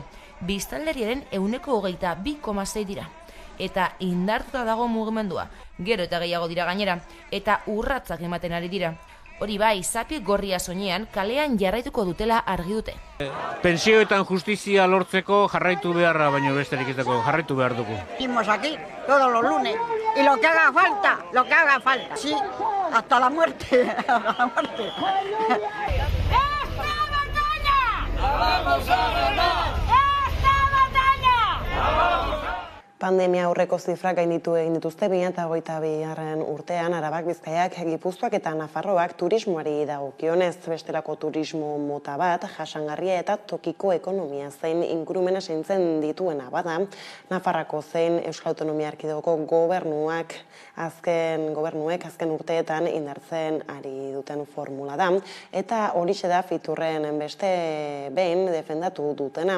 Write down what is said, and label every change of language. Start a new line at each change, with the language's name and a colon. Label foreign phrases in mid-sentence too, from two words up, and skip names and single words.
Basque: Biztanleriaren 22,6 dira. Eta indartuta dago mugimendua, gero eta gehiago dira gainera, eta urratzak ematen ari dira. Hori bai, zapi gorria soinean kalean jarraituko dutela argi dute. Pentsioetan justizia lortzeko jarraitu beharra, baino besterik ez dago, jarraitu behar dugu.
Spanish: Estamos aquí todos los lunes y lo que haga falta, sí, hasta la muerte, hasta la muerte. ¡Esta batalla! ¡La vamos a ganar! ¡Esta batalla! ¡La vamos a ganar!
Basque: Pandemia aurreko zifrak gainditu egin dituzte 2022 urtean Arabak, Bizkaiak, Gipuzkoak eta Nafarroak turismoari dagokionez, bestelako turismo mota bat, jasangarria eta tokiko ekonomia zein ingurumena zaintzen dituena bada, Nafarroako zein Euskal Autonomia Erkidegoko gobernuek azken urteetan indartzen ari duten formula da, eta horixe da Fiturren beste behin defendatu dutena.